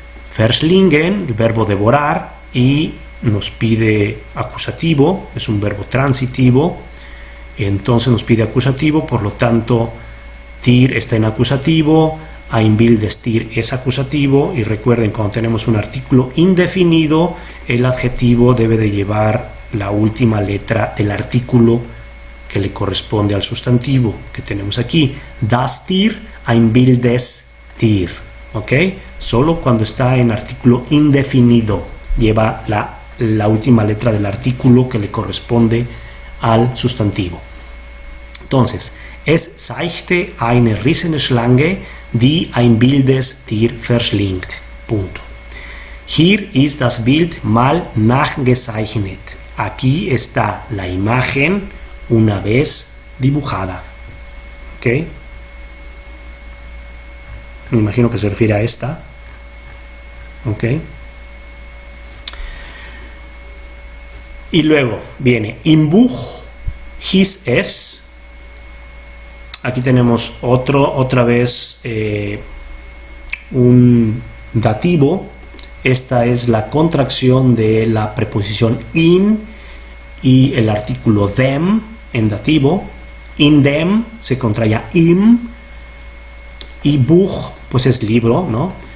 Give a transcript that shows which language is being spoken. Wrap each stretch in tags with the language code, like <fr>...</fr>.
<es>Verschlingen, el verbo devorar, y nos pide acusativo, es un verbo transitivo, entonces nos pide acusativo, por lo tanto, dir está en acusativo,</es> <de>ein wildes Tier</de> <es>es acusativo, y recuerden, cuando tenemos un artículo indefinido, el adjetivo debe de llevar la última letra del artículo que le corresponde al sustantivo que tenemos aquí.</es> <de>Das Tier, ein wildes Tier.</de> <es>¿Ok? Solo cuando está en artículo indefinido lleva la última letra del artículo que le corresponde al sustantivo. Entonces,</es> <de>es zeigte eine rissene Schlange, die ein wildes Tier verschlingt.</de> <es>Punto.</es> <de>Hier ist das Bild mal nachgezeichnet.</de> <es>Aquí está la imagen una vez dibujada. ¿Ok? Me imagino que se refiere a esta. ¿Ok? Y luego viene</es> <de>im Buch hieß es.</de> <es>Aquí tenemos otra vez un dativo. Esta es la contracción de la preposición in y el artículo them en dativo.</es> <de>In dem</de> <es>se contrae a im, y Buch pues es libro, ¿no?</es>